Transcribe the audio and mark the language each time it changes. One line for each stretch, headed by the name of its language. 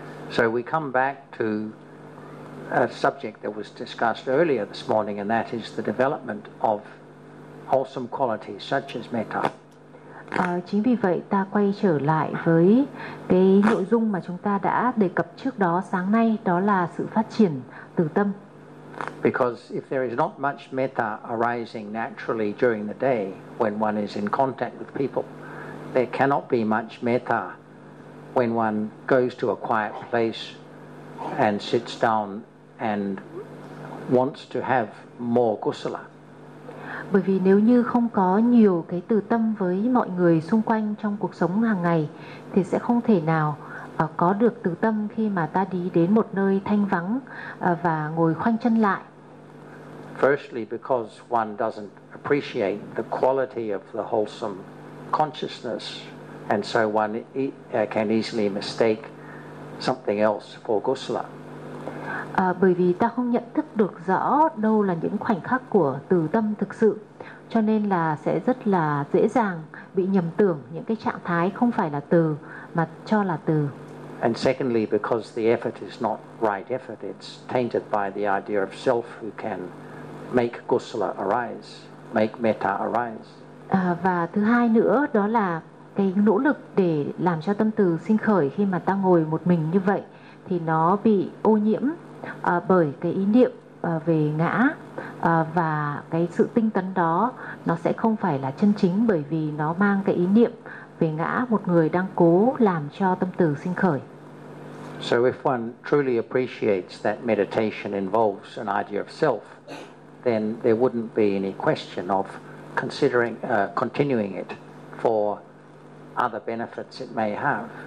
English: So we come back to a subject that was discussed earlier this morning, and that is the development of wholesome qualities such as metta.
Vietnamese: Chính vì vậy ta quay trở lại với cái nội dung mà chúng ta đã đề cập trước đó sáng nay, đó là sự phát triển từ tâm.
English: Because if there is not much metta arising naturally during the day when one is in contact with people, there cannot be much metta when one goes to a quiet place and sits down and wants to have more kusala.
Vietnamese: Bởi vì nếu như không có nhiều cái từ tâm với mọi người xung quanh trong cuộc sống hàng ngày thì sẽ không thể nào có được từ tâm khi mà ta đi đến một nơi thanh vắng và ngồi khoanh chân lại.
English: Firstly, because one doesn't appreciate the quality of the wholesome consciousness, and so one can easily mistake something else for kusala.
Vietnamese: Bởi vì ta không nhận thức được rõ đâu là những khoảnh khắc của từ tâm thực sự, cho nên là sẽ rất là dễ dàng bị nhầm tưởng những cái trạng thái không phải là từ mà cho là từ.
English: And secondly, because the effort is not right effort, it's tainted by the idea of self who can make kusala arise, make metta arise.
Vietnamese: Và thứ hai nữa đó là cái nỗ lực để làm cho tâm từ sinh khởi khi mà ta ngồi một mình như vậy thì nó bị ô nhiễm bởi cái ý niệm về ngã, và cái sự tinh tấn đó nó sẽ không phải là chân chính bởi vì nó mang cái ý niệm về ngã, một người đang cố làm cho tâm từ sinh khởi.
English: So if one truly appreciates that meditation involves an idea of self, then there wouldn't be any question of considering continuing it for other benefits it may have.